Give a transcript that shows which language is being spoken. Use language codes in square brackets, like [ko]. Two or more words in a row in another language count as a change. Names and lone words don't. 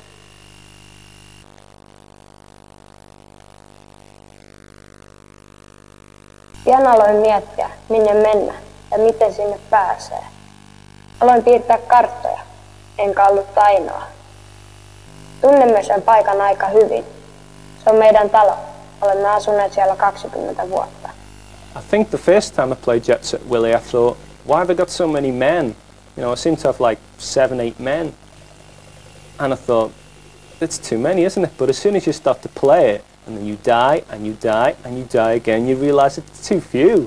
[fi] Pian aloin miettiä, minne mennä ja miten sinne pääsee. Aloin piirtää karttoja, enkä ollut ainoa. Tunnemme sen paikan aika hyvin. Se on meidän talo. Olemme asuneet siellä 20 vuotta. [en] I think the first time I played Jet Set Willy, I thought, why have I got so many men? You know, I seem to have like 7, 8 men. And I thought, it's too many, isn't it? But as soon as you start to play it, and then you die, and you die, and you die again, you realise it's too few.